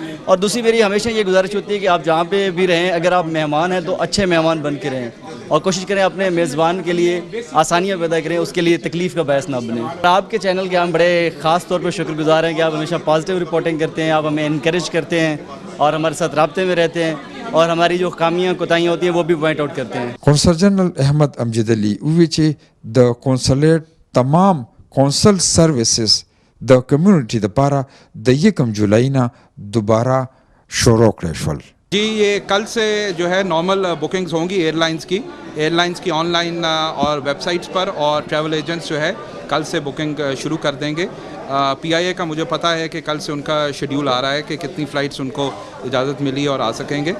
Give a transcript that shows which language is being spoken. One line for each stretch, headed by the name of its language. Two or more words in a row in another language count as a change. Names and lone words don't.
Urdu: اور دوسری میری ہمیشہ یہ گزارش ہوتی ہے کہ آپ جہاں پہ بھی رہیں اگر آپ مہمان ہیں تو اچھے مہمان بن کے رہیں, اور کوشش کریں اپنے میزبان کے لیے آسانیاں پیدا کریں, اس کے لیے تکلیف کا باعث نہ بنیں. آپ کے چینل کے ہم بڑے خاص طور پر شکر گزار ہیں کہ آپ ہمیشہ
English: positive reporting
Urdu: کرتے ہیں, آپ ہمیں انکریج کرتے ہیں اور ہمارے ساتھ رابطے میں رہتے ہیں, اور ہماری جو خامیاں کوتاہیاں ہوتی ہیں وہ بھی
English: point out
Urdu: کرتے ہیں.
Pashto: قونصل جنرل احمد امجد علی وی چې د قونصلیٹ تمام قونصل سروسز د کمیونټي دپاره د 1 جولائی نه دوباره شروع کړی شول.
Urdu: جی یہ کل سے جو ہے
English: normal bookings
Urdu: ہوں گی
English: airlines
Urdu: کی
English: online
Urdu: اور
English: websites
Urdu: پر, اور
English: travel agents
Urdu: جو ہے کل سے بکنگ شروع کر دیں گے. پی آئی اے کا مجھے پتہ ہے کہ کل سے ان کا شیڈیول آ رہا ہے کہ کتنی فلائٹس ان کو اجازت ملی اور آ سکیں گے.